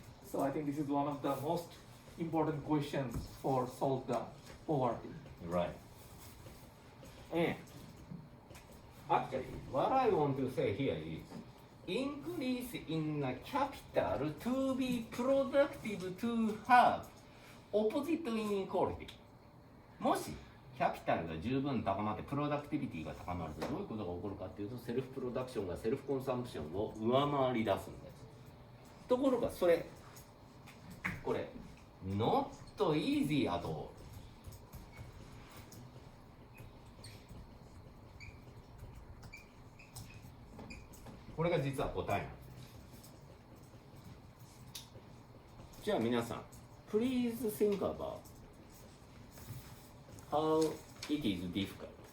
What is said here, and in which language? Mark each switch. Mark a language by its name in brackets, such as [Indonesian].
[English] So I think this is one of the most important questions for solve the poverty. Right. And actually, what I want to say here is increase in the capital to be productive to have opposite inequality. [Japanese] もしキャピタルが十分高まってプロダクティビティが高まるとどういうことが起こるかっていうとセルフプロダクションがセルフコンサンプションを上回り出すんです。ところがこれ [English] not easy at all。 [Japanese] これが実は答えなんです。じゃあ皆さん [English] Please think about how it is difficult。